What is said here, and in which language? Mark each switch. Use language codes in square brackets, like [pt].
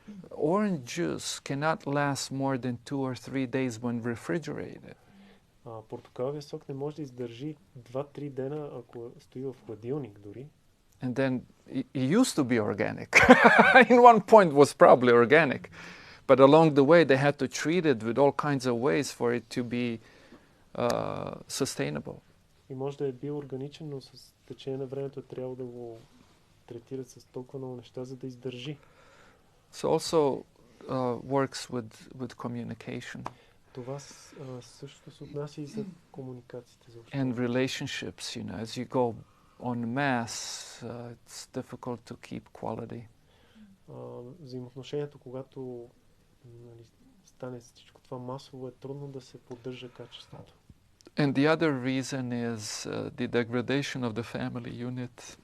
[en] Orange juice cannot last more than 2 or 3 days when refrigerated. [bg] Портокаловия сок не може да издържи 2-3 дена, ако стои в хладилник дори. [en] And then it used to be organic. In one point was probably organic. But along the way they had to treat it with all kinds of ways for it to be sustainable. [bg] И може да е бил органичен, но с течение на времето трябва да го третират с толкова много неща, за да издържи. [en] So also works with communication. [bg] Това също се отнася и за комуникациите. [en] And relationships, you know, as you go en masse, it's difficult to keep quality. [bg] Взаимоотношението, когато стане всичко това масово, е трудно да се поддържа качеството. [en] And the other reason is the degradation of the family unit.